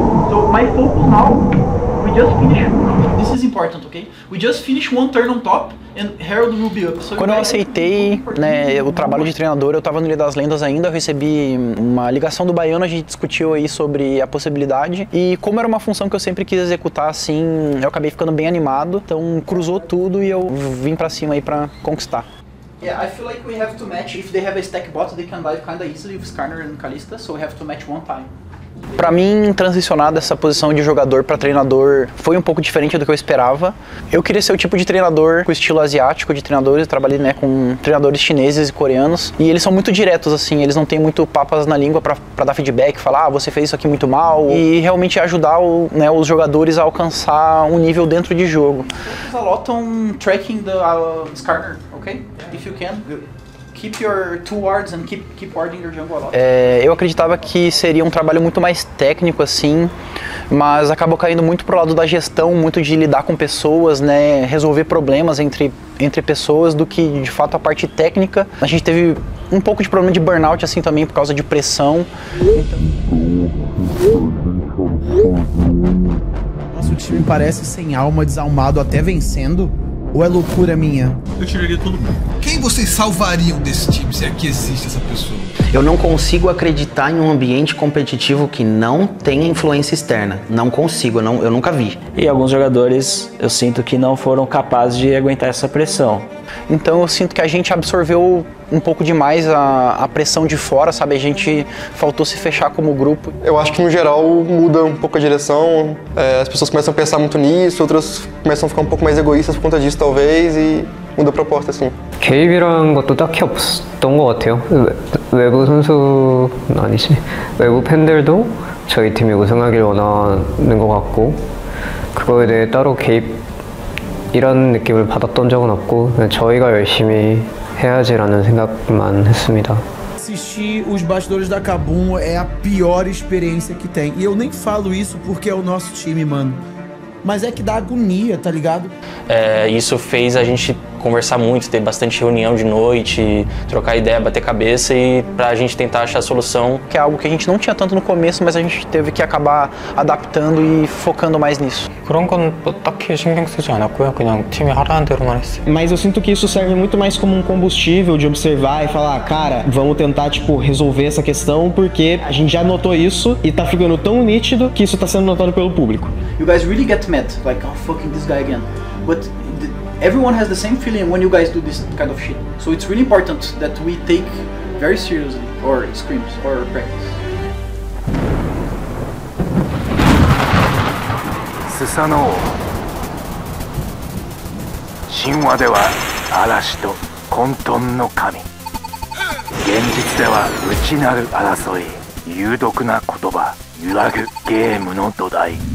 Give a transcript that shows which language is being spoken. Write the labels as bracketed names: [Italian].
[English] So my focus now, we just finish. This is important, okay? We just finish one turn on top and Herald will be up. So [Portuguese] quando eu aceitei, né, o trabalho de treinador, eu estava no Ilha das Lendas ainda, eu recebi uma ligação do Baiano, a gente discutiu aí sobre a possibilidade e como era uma função que eu sempre quis executar, assim, eu acabei ficando bem animado, então cruzou tudo e eu vim pra cima aí pra conquistar. [English] Yeah, I feel like we have to match. If they have a stack bot, they can dive kinda easily with Skarner and Kalista, so we have to match one time. [Portuguese] Pra mim, transicionar dessa posição de jogador para treinador foi um pouco diferente do que eu esperava. Eu queria ser o tipo de treinador com estilo asiático de treinadores. Eu trabalhei, né, com treinadores chineses e coreanos e eles são muito diretos, assim, eles não têm muito papas na língua para dar feedback, falar, ah, você fez isso aqui muito mal, e realmente ajudar os jogadores a alcançar um nível dentro de jogo. [English] Focus a lot on tracking the Skarner, okay? If you can. Keep your two wards and keep warding your jungle a lot. [Portuguese] Eu acreditava que seria um trabalho muito mais técnico, assim, mas acabou caindo muito pro lado da gestão, muito de lidar com pessoas, né, resolver problemas entre pessoas, do que de fato a parte técnica. A gente teve um pouco de problema de burnout, assim, também por causa de pressão. Nosso time parece sem alma, desalmado, até vencendo. Ou é loucura minha? Eu tiraria todo mundo. Quem vocês salvariam desse time, se é que existe essa pessoa? Eu não consigo acreditar em um ambiente competitivo que não tenha influência externa. Não consigo, eu nunca vi. E alguns jogadores eu sinto que não foram capazes de aguentar essa pressão. Então eu sinto que a gente absorveu um pouco demais a pressão de fora, sabe? A gente faltou se fechar como grupo. Eu acho que no geral muda um pouco a direção, as pessoas começam a pensar muito nisso, outras começam a ficar um pouco mais egoístas por conta disso talvez, e muda a proposta assim. [Korean] 개입이라는 것도 딱히 없었던 것 같아요. 외부 선수는 아니지. 외부 팬들도 저희 팀이 우승하길 원하는 것 같고 그거에 대해 따로 개입이라는 느낌을 받았던 적은 없고 저희가 열심히 해야지라는 생각만 했습니다. [Portuguese] Assistir os bastidores da KAB.ON é a pior experiência que tem. E eu nem falo isso porque é o nosso time, mano. Mas é que dá agonia, tá ligado? Isso fez a gente conversar muito, ter bastante reunião de noite, trocar ideia, bater cabeça e pra gente tentar achar a solução. Que é algo que a gente não tinha tanto no começo, mas a gente teve que acabar adaptando e focando mais nisso. [Korean] 그런 건 딱히 신경 쓰지 않았고요. 그냥 팀이 하라는 대로만 했어요. [Portuguese] Mas eu sinto que isso serve muito mais como um combustível de observar e falar, cara, vamos tentar, tipo, resolver essa questão porque a gente já notou isso e tá ficando tão nítido que isso tá sendo notado pelo público. [English] You guys really get mad, like, oh, fucking this guy again. But everyone has the same feeling when you guys do this kind of shit. So it's really important that we take very seriously our scrims or practice. [Japanese] スサノオ神話では嵐と混沌の神、現実では内なる争い、有毒な言葉、揺らぐゲームの土台。